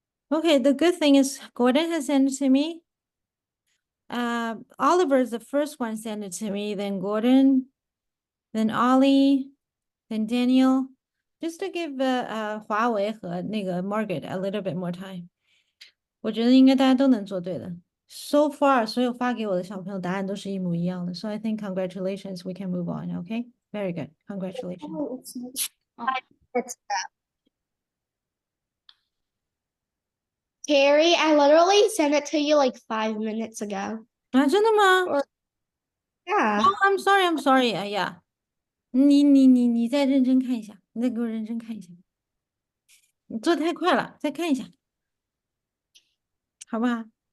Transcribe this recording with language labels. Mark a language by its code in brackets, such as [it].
[en] Okay, the good thing is Gordon has sent it to me. Oliver's the first one sent it to me, then Gordon, then Ollie, then Daniel, just to give [zh] 华为和那个 [en] Margaret a little bit more time. [zh] 我觉得应该大家都能做对的。 [en] So far， [zh] 所有发给我的小朋友答案都是一模一样的。 [en] So I think congratulations, we can move on. Okay, very good. Congratulations. Oh, it's negative. Oh. It's Carrie, I literally sent it to you like 5 minutes ago. [zh] 啊，真的吗？ [en] Yeah. Oh, I'm sorry, I'm sorry. [zh] 哎呀，你再认真看一下，你再给我认真看一下。你做的太快了，再看一下，好不好？